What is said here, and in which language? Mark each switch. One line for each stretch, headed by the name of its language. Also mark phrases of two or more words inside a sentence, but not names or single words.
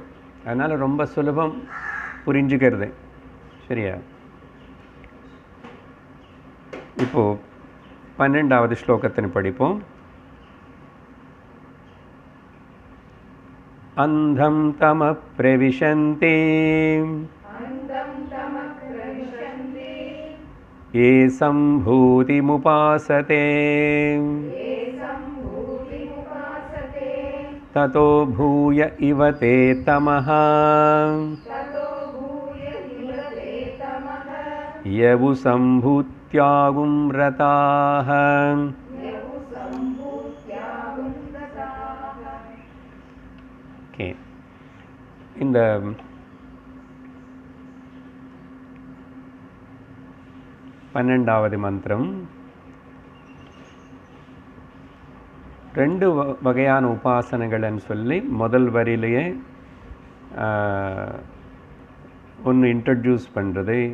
Tamil: அதனால் ரொம்ப சுலபம் புரிஞ்சுக்கிறது. சரியா? இப்போது 12வது ஸ்லோகத்தினை படிப்போம்.
Sanskrit: अन्धं तमः प्रविशन्ते ये सम्भूतिमुपासते ततो भूय इव ते तमः यवु सम्भूत्यागुं रताः.
English: Okay.
Tamil: இந்த 12வது மந்திரம் ரெண்டு வகையான உபாசனைகள்னு சொல்லி முதல் வரியிலேயே ஒன்று இன்ட்ரடியூஸ் பண்ணுறது.